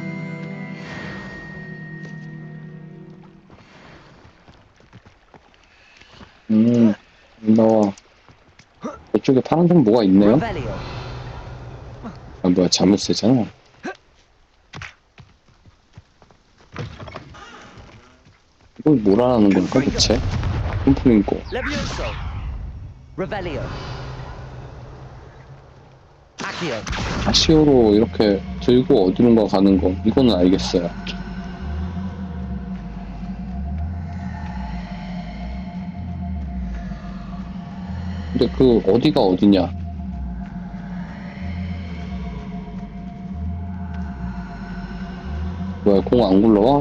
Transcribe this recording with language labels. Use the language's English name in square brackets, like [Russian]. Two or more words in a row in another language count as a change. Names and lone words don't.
[Korean] 나와. 이쪽에 파란색 뭐가 있네요? 아, 뭐야, 자물쇠잖아. 이걸 뭐라는 걸까, 대체? 뿜뿜인고. [English] Levioso. Revelio. Accio. [Korean] 아시오로 이렇게 들고 어디론가 가는 거, 이거는 알겠어요. 근데 그 어디가 어디냐? 뭐야, 공 안 굴러와?